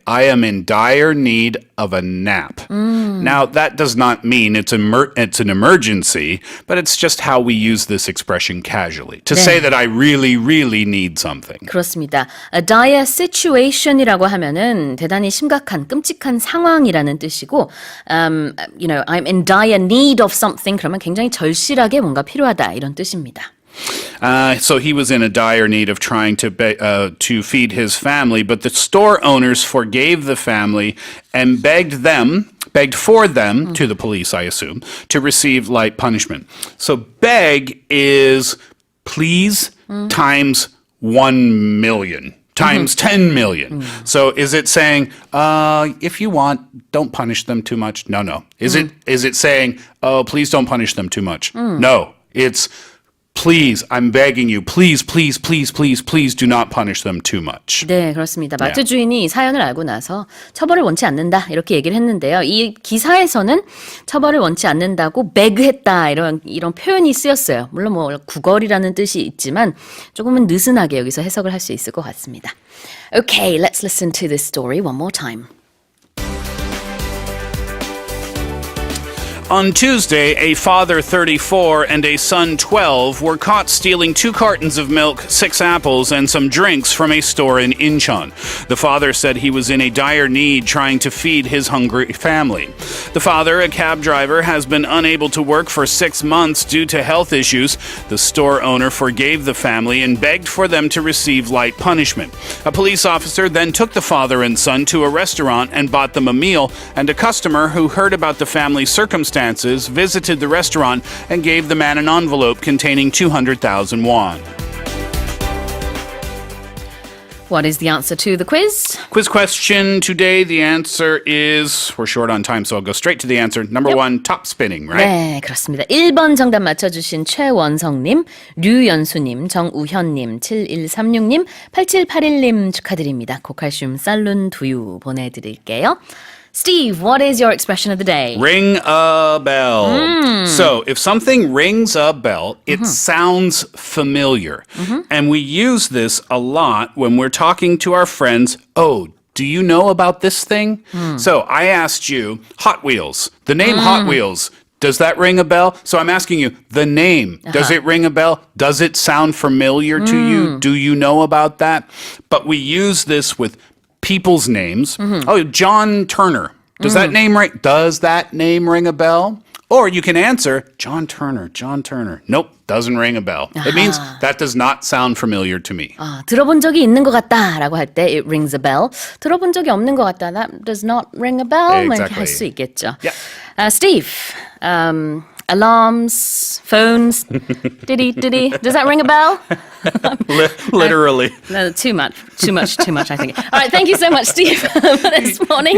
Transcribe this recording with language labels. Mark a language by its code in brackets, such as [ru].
[en] I am in dire need of a nap." Now, that does not mean it's an emergency, but it's just how we use this expression casually to say that I really, really need something. [ko] 그렇습니다. [en] A dire situation [ko] 이라고 하면은 대단히 심각한, 끔찍한 상황이라는 뜻이고, [en] I'm in dire need of something. [ko] 그러면 굉장히 절실하게 뭔가 필요하다 이런 뜻입니다. [en] So he was in a dire need of trying to feed his family, but the store owners forgave the family and begged for them to the police, I assume, to receive light punishment. So beg is please times 1 million. Times 10 million. So is it saying, if you want, don't punish them too much? No. Is it saying, oh, please don't punish them too much? No. It's please, I'm begging you, please do not punish them too much. [ko] 네, 그렇습니다. 마트 주인이 사연을 알고 나서 처벌을 원치 않는다 이렇게 얘기를 했는데요. 이 기사에서는 처벌을 원치 않는다고 beg했다 이런 표현이 쓰였어요. 물론 뭐 구걸이라는 뜻이 있지만 조금은 느슨하게 여기서 해석을 할 수 있을 것 같습니다. [en] Okay, let's listen to this story one more time. On Tuesday, a father 34 and a son 12 were caught stealing 2 cartons of milk, 6 apples, and some drinks from a store in Incheon. The father said he was in a dire need trying to feed his hungry family. The father, a cab driver, has been unable to work for 6 months due to health issues. The store owner forgave the family and begged for them to receive light punishment. A police officer then took the father and son to a restaurant and bought them a meal, and a customer who heard about the family's circumstances visited the restaurant and gave the man an envelope containing 200,000 won. What is the answer to the quiz? Quiz question today. The answer is, we're short on time, so I'll go straight to the answer. Number 1, top spinning, right? [ko] 네, 그렇습니다. 1번 정답 맞춰주신 최원성님, 류연수님, 정우현님, 7136님, 8781님 축하드립니다. 고칼슘 살룬 두유 보내드릴게요. [en] Steve, what is your expression of the day? Ring a bell. So if something rings a bell, it sounds familiar. And we use this a lot when we're talking to our friends. Oh, do you know about this thing? So I asked you, Hot Wheels. The name Hot Wheels. Does that ring a bell? So I'm asking you, the name, does it ring a bell? Does it sound familiar to you? Do you know about that? But we use this with people's names. Oh, John Turner. Does that name ring a bell? Or you can answer John Turner. Nope, doesn't ring a bell. It means that does not sound familiar to me. [ko] 들어본 적이 있는 것 같다라고 할 때 [en] it rings a bell. [ko] 들어본 적이 없는 것 같다. [en] That does not ring a bell. [ko] 이렇게 할 수 있겠죠. [en] Yeah. Steve, alarms, phones, diddy. Does that ring a bell? Literally. No, too much, I think. All right, thank you so much, Steve, for this morning.